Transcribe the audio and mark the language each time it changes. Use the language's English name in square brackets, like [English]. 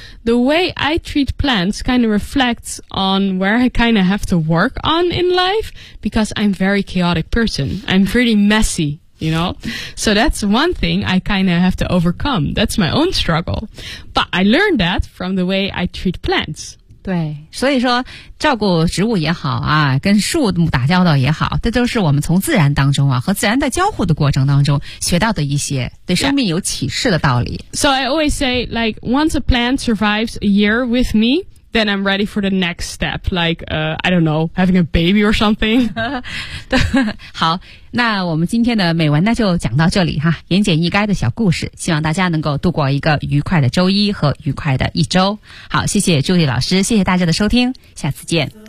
[English] The way I treat plants kind of reflects on where I kind of have to work on in life because I'm a very chaotic person. I'm pretty messy, you know? So that's one thing I kind of have to overcome. That's my own struggle. But I learned that from the way I treat plants. [Chinese] 对，所以说照顾植物也好啊，跟树打交道也好，这都是我们从自然当中啊和自然的交互的过程当中学到的一些对生命有启示的道理。 [English] So I always say, like, once a plant survives a year with me,then I'm ready for the next step, like, I don't know, having a baby or something. [Chinese] 好，那我们今天的美文呢就讲到这里哈，言简意赅的小故事，希望大家能够度过一个愉快的周一和愉快的一周。好，谢谢朱莉老师，谢谢大家的收听，下次见。